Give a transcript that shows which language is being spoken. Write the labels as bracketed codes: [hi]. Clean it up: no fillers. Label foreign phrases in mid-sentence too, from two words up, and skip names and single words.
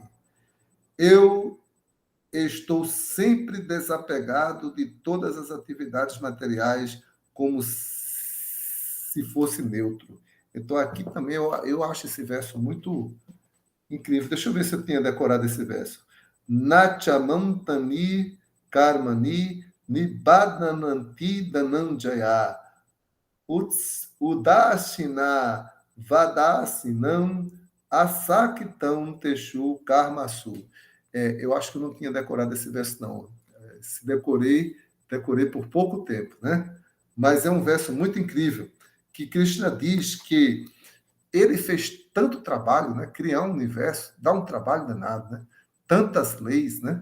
[pt] Eu estou sempre desapegado de todas as atividades materiais, como se fosse neutro. Então, aqui também eu acho esse verso muito incrível. Deixa eu ver se eu tinha decorado esse verso. [sa] नचमन्तानि कर्माणि निब्बद्ननन्ति धनञ्जय उदाशिन वदासिनम् असक्तम् तेषु कर्मसु. [pt] Eu acho que eu não tinha decorado esse verso, não. Se decorei por pouco tempo, né? Mas é um verso muito incrível, que Krishna diz que ele fez tanto trabalho, né? Criar um universo dá um trabalho danado, né? Tantas leis, né?